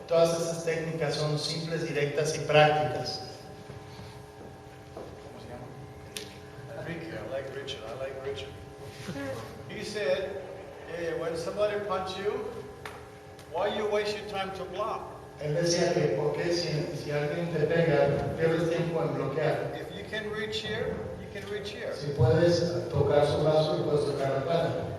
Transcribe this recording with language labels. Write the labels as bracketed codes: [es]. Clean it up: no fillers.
[es] Todas esas técnicas son simples, directas y prácticas. ¿Cómo se llama? [en] I like Richard. He said, hey, when somebody punch you, why you waste your time to block? [es] Él decía que porque si alguien te pega, pierdes tiempo en bloquear. [en] If you can reach here, you can reach here. [es] Si puedes tocar su brazo y puedes tocar la cara.